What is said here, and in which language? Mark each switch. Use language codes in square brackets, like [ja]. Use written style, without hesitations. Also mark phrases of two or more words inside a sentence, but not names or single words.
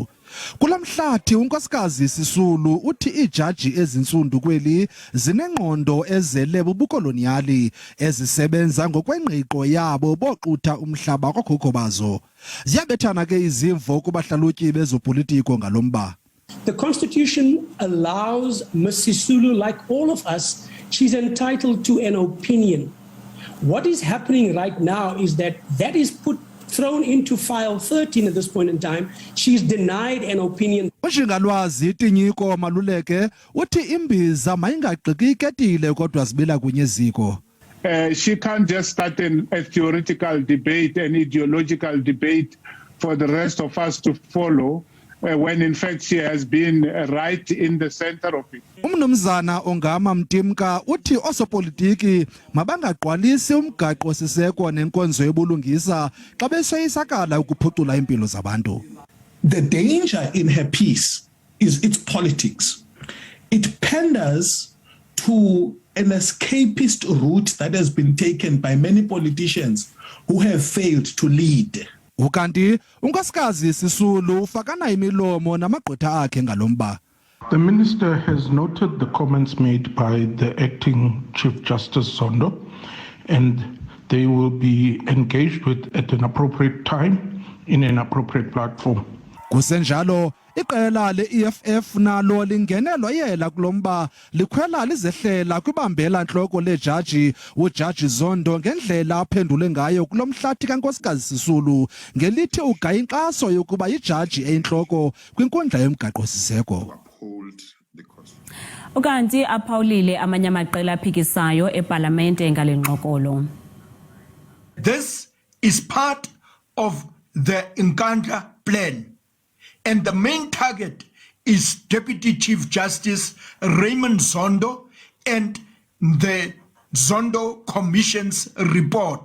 [xh] Kulomhlathi unkosikazi Sisulu uthi ijaji ezinsundu kweli zinengqondo ezele bubukoloniali ezisebenza ngokwengqiqo yabo boxutha umhlaba kokhokho bazo. Ziyabethana ke izimvo kubahlalutyi bezopolitiko ngalomba. [en] The Constitution allows Ms. Sisulu, like all of us, she's entitled to an opinion. What is happening right now is that is thrown into file 13 at this point in time. She's denied an opinion. [xh] Ushingalwazi tinyiko maluleke uthi imbiza mayingagqiki iketile kodwa zibila kunye ziko. [en] She can't just start a theoretical debate, an ideological debate for the rest of us to follow. When in fact she has been right in the center of it. [xh] Umnumzana ongama Mtimka uthi osopolitiki mabangaqwalisi umgaqo-siseko nenkonzo yobulungisa xa besoyisakala ukuphucula impilo zabantu. [en] The danger in her piece is its politics. It panders to an escapist route that has been taken by many politicians who have failed to lead. [xh] Ukanti unkosikazi Sisulu ufakana imilomo namagqwetha akhe ngalomba. [en] The minister has noted the comments made by the acting Chief Justice Zondo, and they will be engaged with at an appropriate time in an appropriate platform. [xh] Kusenjalo iqela le-EFF nalo lingenelwa yela kulomba likhwela lizehlela kwibambela ntloko lejaji ujaji Zondo ngendlela aphendule ngayo kulomhlathi kankosikazi Sisulu ngelithi ugaya inkxaso yokuba ijaji eyintloko kwinkundla yomgaqo-siseko. Ukanti aphawulile amanye amaqela aphikisayo epalamente ngale ngxokolo. [en] This is part of the Nkandla plan. And the main target is Deputy Chief Justice Raymond Zondo and the Zondo Commission's report.